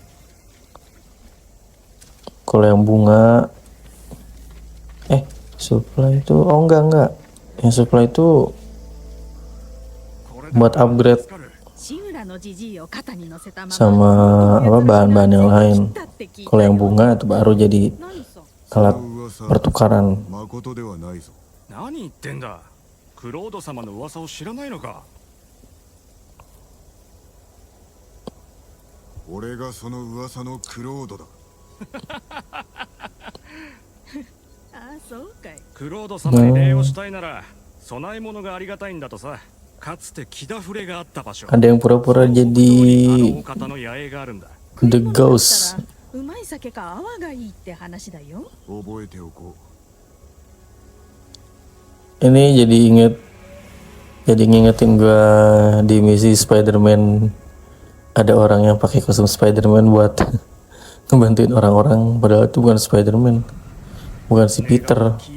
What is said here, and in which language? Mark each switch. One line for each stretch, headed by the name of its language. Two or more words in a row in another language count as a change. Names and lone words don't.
Indonesian: Kalau yang bunga supply itu enggak. Yang supply itu buat upgrade sama apa bahan-bahan yang lain. Kalau yang bunga itu baru jadi alat pertukaran.
Japanese: 何言ってんだ。クロード様の噂を知らないのか。俺がその噂のクロードだ。ああ、そうかい。クロード様に礼をしたいなら供え物がありがたいんだとさ。かつて木田触れがあった場所。
Indonesian: Ada yang pura-pura jadi The Ghost.
Japanese: うまい酒か泡がいいって話だよ。覚えておこう。
Indonesian: Ini jadi ngingetin gua di misi Spider-Man ada orang yang pakai kostum Spider-Man buat ngebantuin orang-orang, padahal itu bukan Spider-Man, bukan si Peter.